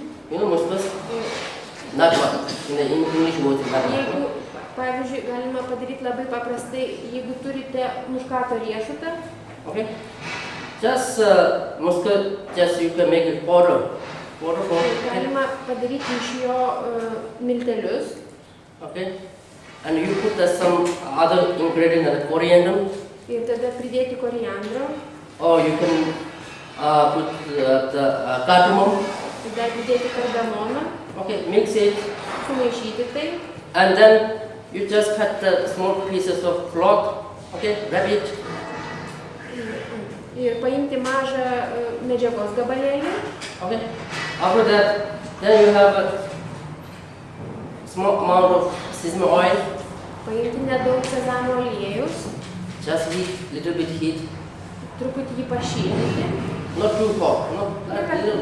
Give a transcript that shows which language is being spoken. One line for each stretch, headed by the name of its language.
English: you know muscles, not what in the English word is not
Lithuanian: Jeigu,
English: what.
Lithuanian: pavyzdžiui, galima padaryti labai paprastai, jeigu turite muškato riešutą,
English: Okay, just muscle, just you can make it powder
Lithuanian: tai
English: form.
Lithuanian: galima padaryti iš jo miltelius.
English: Okay, and you put some other ingredient like coriander,
Lithuanian: Ir tada pridėti koriandro,
English: or you can put the cardamom.
Lithuanian: tada pridėti kardamoną,
English: Okay, mix it,
Lithuanian: sumaišyti tai,
English: and then you just cut the small pieces of cloth. Okay, wrap it.
Lithuanian: ir paimti mažą medžiagos gabalėlį.
English: Okay, after that, then you have a small amount of sesame oil.
Lithuanian: Paimti nedaug sezamo aliejus,
English: Just heat, little bit heat,
Lithuanian: truputį jį pašildyti,
English: not too hot, not like little.